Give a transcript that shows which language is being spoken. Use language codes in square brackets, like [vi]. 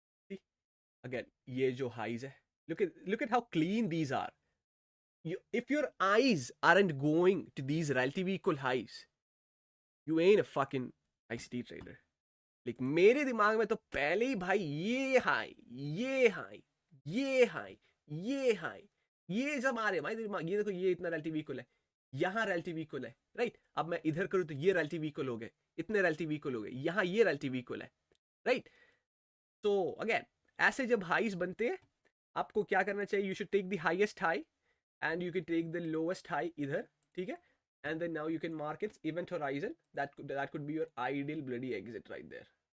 [en] See, again, [hi] ये जो highs है, [en] look at how clean these are. If your eyes aren't going to these relatively equal highs, you ain't a fucking ICT trader. [hi] like मेरे दिमाग में तो पहले ही भाई ये हाई, ये हाई, ये हाई, ये हाई, ये सब आ रहे भाई दिमाग. ये देखो, ये इतना relative equal है, यहाँ relative equal है, राइट. अब मैं इधर करूँ तो ये relative equal हो गए, इतने relative equal हो गए, यहाँ ये relative equal है, राइट. तो अगेन ऐसे जब हाईज बनते हैं, आपको क्या करना चाहिए? [en] you should take the highest high and you can take the lowest high either, [hi] ठीक है, [en] and then now you can mark its event horizon. That could be your ideal bloody exit right there.